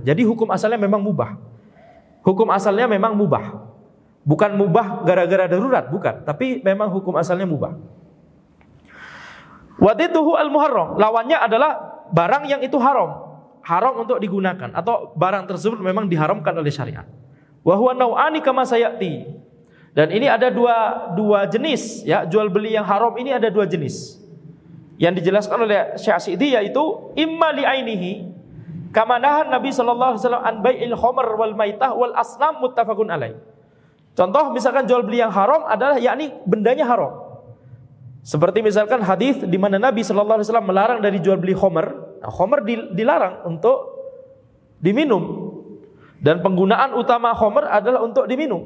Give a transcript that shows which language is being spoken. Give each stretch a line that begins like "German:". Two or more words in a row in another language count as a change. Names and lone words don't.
Indonesian: Jadi hukum asalnya memang mubah. Hukum asalnya memang mubah. Bukan mubah gara-gara darurat, bukan. Tapi memang hukum asalnya mubah.
Arabic: وضده المحرم.
Indonesian: Lawannya adalah barang yang itu haram. Haram untuk digunakan. Atau barang tersebut memang diharamkan oleh syariat.
Arabic: وهو نوعان كما سيأتي.
Indonesian: Dan ini ada dua jenis. Ya, jual beli yang haram ini ada 2 jenis. Yang dijelaskan oleh Syekh As-Sa'di yaitu
Arabic: إما لعينه. كما نهى النبي صلى الله عليه وسلم عن بيع الخمر والميتة والأصنام متفق عليه.
Indonesian: Contoh misalkan jual beli yang haram adalah yakni bendanya haram. Seperti misalkan hadis di mana Nabi
Arabic: صلى الله عليه وسلم
Indonesian: melarang dari jual beli khamr. Nah, khamr dilarang untuk diminum. Dan penggunaan utama khamr adalah untuk diminum.